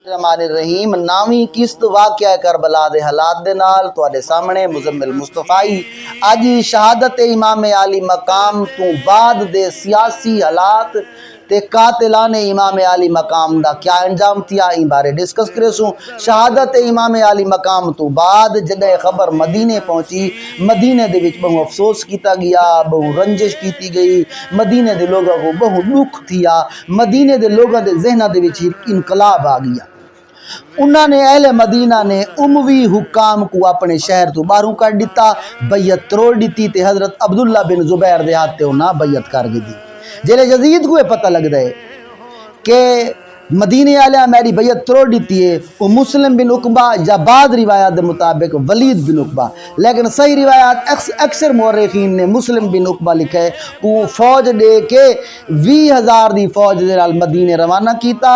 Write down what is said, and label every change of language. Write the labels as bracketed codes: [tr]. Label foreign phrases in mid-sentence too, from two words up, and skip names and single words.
[skr] الرحمن الرحیم نامی قسط واقعہ کربلا دے حالات دے نال تواڈے سامنے مزمل مصطفی اج شہادت امام علی مقام تو بعد دے سیاسی حالات تے قاتلان امام علی مقام دا کیا انجام تھیا ان بارے ڈسکس کرے سوں۔ شہادت امام علی مقام تو بعد جدے خبر مدینے پہنچی، مدینے دے وچ بہو افسوس کیتا گیا، بہو رنجش کیتی گئی، مدینے دے لوگاں کو بہو دکھ تھیا، مدینے دے لوگاں دے ذہناں دے وچ انقلاب آ گیا۔ انہوں نے اہل مدینہ نے اموی حکام کو اپنے شہر تو باہروں کر دیتا، بیعت توڑ دیتی تے حضرت عبداللہ بن زبیر دے ہاتھ انہاں بیعت کر دی۔ جلے یزید کو یہ پتہ لگ دے کہ مدینے والا میری بیعت توڑ دیتی ہے، وہ مسلم بن عقبہ یا بعض روایات دے مطابق ولید بن عقبہ، لیکن صحیح روایات اکثر مورخین نے مسلم بن عقبہ لکھا ہے، وہ فوج دے کے 20,000 دی فوج دے نال مدینے روانہ کیتا۔